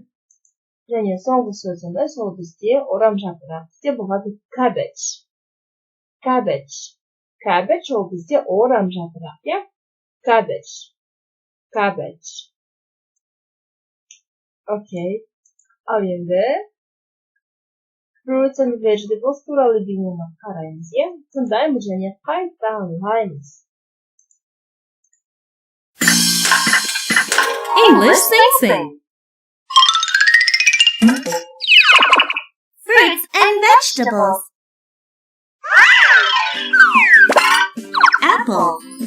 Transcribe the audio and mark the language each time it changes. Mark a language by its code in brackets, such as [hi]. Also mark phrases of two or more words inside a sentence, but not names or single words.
[kk] Және соңғы сөзіміз ол бізде орамжапырақ. Бізде болады cabbage. Cabbage. Cabbage ол бізде орамжапырақ, иә? Cabbage. Cabbage. Окей. Ал енді [en] fruits and vegetables [kk] туралы бейнені қараймыз, иә? Тыңдаймыз және қайталаймыз. [en] English Sing. Fruits and vegetables. Apple.